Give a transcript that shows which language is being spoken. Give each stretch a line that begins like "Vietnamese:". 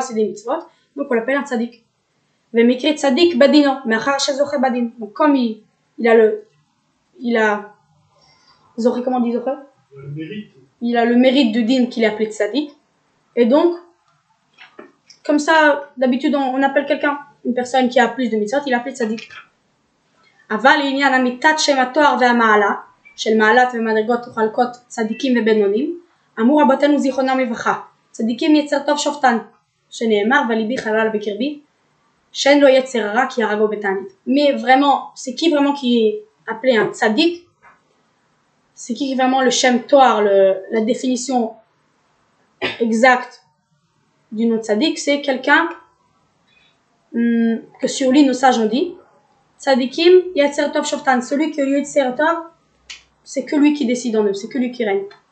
French: C'est des mitzvot. Donc on l'appelle un tzadik.
Hebrew: Vemikri tzadik badino, mechar shezoche badin.
French: Donc comme il a zoche, comment on dit zoche? Le mérite. Il a le mérite de din qu'il est appelé tzadik. Et donc comme ça d'habitude on appelle quelqu'un, une personne qui a plus de mitzvot, il est appelé tzadik.
Hebrew: אבל לעניין אמיתת שם התואר והמעלה של מעלת ומדרגות וחלקות צדיקים ובינונים אמרו רבותינו זיכרונם לברכה צדיקים יצר טוב שופטן שנאמר וליבי חלל בקרבי שאין לו יצר רע כי הרגו בתענית.
French: Mais vraiment c'est qui vraiment qui est appelé un tzadik? C'est qui vraiment le shem toar, la définition exacte du nom tzadik? C'est quelqu'un que sur lui nos sages ont dit
Hebrew: Tzadikim Yetzer Tov Shoftan,
French: celui qui est au lieu de Yetzer Tov, c'est que lui qui décide en eux, c'est que lui qui règne.